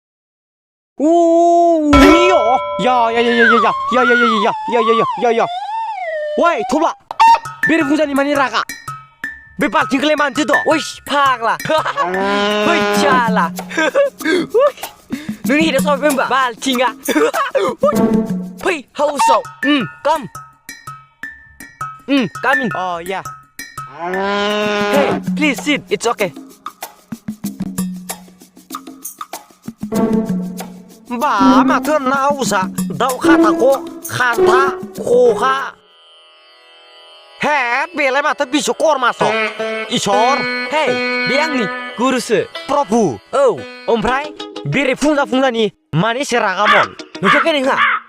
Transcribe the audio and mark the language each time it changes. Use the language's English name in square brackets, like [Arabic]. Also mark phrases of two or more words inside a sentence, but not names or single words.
[Bodo] Woi, थब्ला बेरे फुंजानि मानि रागा बे बाल्थिंखौलाय मानसि दं ओइ फाग्ला ओइ साला नोंनि हेदाव साबाय होनबा बाल्थिंआ फै हाउसाव come [English] come in oh yeah hey please sit it's okay [Bodo] बा माथो नावसा दाउ खाथाख' खान्था खखा हे बेलाय माथो बिश्वकर्मासो इसोर हे बे आंनि गुरुसो प्रभु औ ओमफ्राय बेरे फुंजा फुंजानि मानि एसे रागामोन नुथाखै